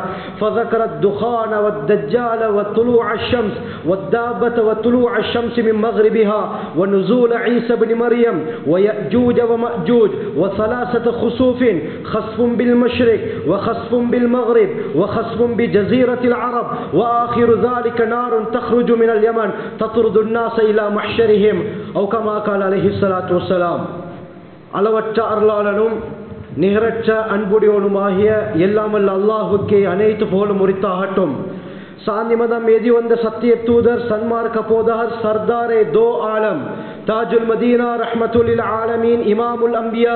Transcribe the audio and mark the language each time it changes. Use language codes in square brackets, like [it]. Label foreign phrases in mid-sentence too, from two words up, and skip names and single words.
[ar] فذكر الدخان والدجال وطلوع الشمس والدابة وطلوع الشمس من مغربها ونزول عيسى بن مريم ويأجوج ومأجوج وثلاثة خسوف، خسف بالمشرق وخسف بالمغرب وخسف بجزيرة العرب، وآخر ذلك نار تخرج من اليمن تطرد الناس إلى محشرهم، أو كما قال عليه الصلاة والسلام. [ta] அளவற்ற அருளாளனும் நிகரற்ற அன்புடையவனுமாகிய எல்லாம் வல்ல அல்லாஹ்வுக்கே அனைத்து புகழும் உரித்தாகட்டும். சாந்தி மதம் ஏதி வந்த சத்திய தூதர் சன்மார்க்க போதகர் [ur] سردارِ دو عالم [ar] تاج المدينة رحمة العالمين إمام الأنبياء